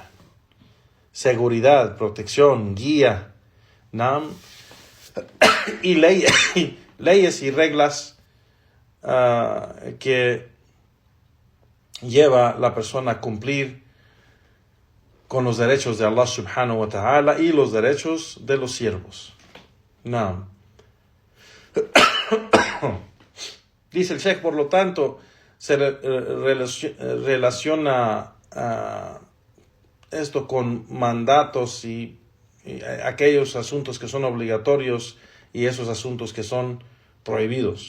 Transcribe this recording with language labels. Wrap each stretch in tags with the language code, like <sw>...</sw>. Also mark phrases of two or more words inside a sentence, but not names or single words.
<es>Seguridad, protección, guía, y leyes y reglas que lleva la persona a cumplir con los derechos de Allah</es> <ar>سبحانه وتعالى</ar> <es>y los derechos de los siervos. Dice el Sheikh, por lo tanto, se relaciona esto con mandatos y aquellos asuntos que son obligatorios y esos asuntos que son prohibidos.</es>